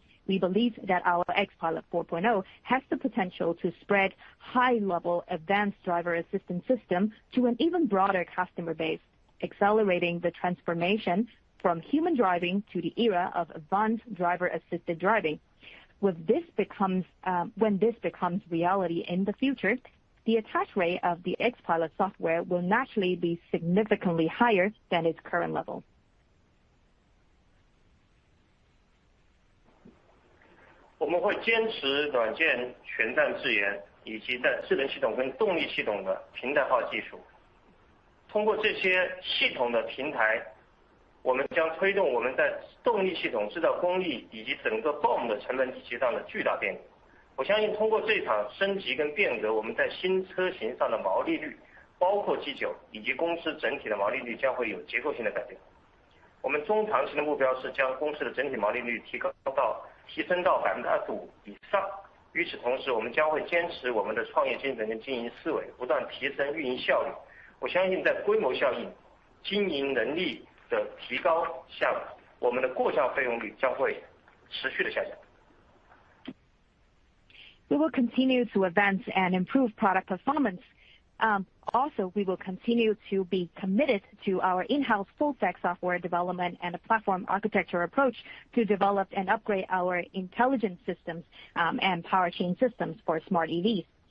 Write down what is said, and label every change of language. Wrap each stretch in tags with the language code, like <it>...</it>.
<en>We believe that our XPilot 4.0 has the potential to spread high-level advanced driver assistance system to an even broader customer base, accelerating the transformation from human driving to the era of advanced driver-assisted driving. When this becomes reality in the future, the attach rate of the XPilot software will naturally be significantly higher than its current level.</en> <zh>我们会坚持软件全站自研，以及在智能系统跟动力系统的平台化技术。通过这些系统的平台，我们将推动我们在动力系统、制造工艺以及整个 BOM 的成本体系上的巨大变革。我相信通过这场升级跟变革，我们在新车型上的毛利率，包括G9以及公司整体的毛利率将会有结构性的改变。我们中长期的目标是将公司的整体毛利率提升到 25% 以上。与此同时，我们将会坚持我们的创业精神跟经营思维，不断提升运营效率。我相信在规模效应、经营能力的提高下，我们的过项费用率将会持续的下降。</zh> <en>We will continue to advance and improve product performance. Also, we will continue to be committed to our in-house full-stack software development and a platform architecture approach to develop and upgrade our intelligent systems and power chain systems for smart EVs.</en>